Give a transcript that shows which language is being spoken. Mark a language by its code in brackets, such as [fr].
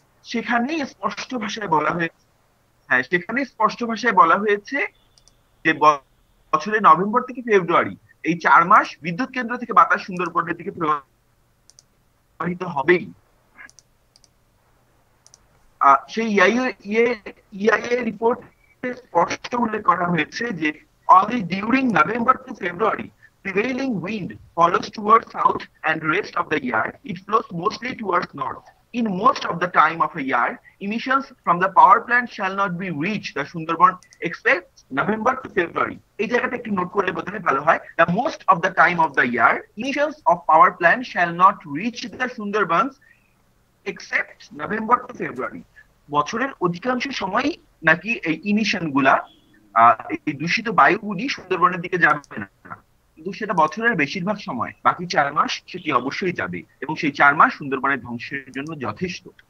[bn] সেখানেই স্পষ্ট ভাষায় বলা হয়েছে, হ্যাঁ সেখানেই স্পষ্ট ভাষায় বলা হয়েছে যে বছরের নভেম্বর থেকে ফেব্রুয়ারি এই 4 মাস বিদ্যুৎ কেন্দ্র থেকে বাতাস সুন্দরবনের দিকে প্রবাহিত হবেই। সেই ইআইএ রিপোর্টে স্পষ্ট উল্লেখ করা হয়েছে যে [en] only during November to February prevailing wind follows towards south and rest of the year it flows mostly towards north. In most of the time of a year, emissions from the power plant shall not be reached the Sundarban except November to February. [bn] এই জায়গাটা একটু note করলে বোধহয় ভালো হয়। [en] The most of the time of the year, emissions of power plant shall not reach the Sundarbans except November to February. [bn] বছরের অধিকাংশ সময়ই নাকি এই ইমিশন গুলা এই দূষিত বায়ুগুলি সুন্দরবনের দিকে যাবে না, কিন্তু সেটা বছরের বেশিরভাগ সময় বাকি 4 মাস সেটি অবশ্যই যাবে এবং সেই 4 মাস সুন্দরবনের ধ্বংসের জন্য যথেষ্ট।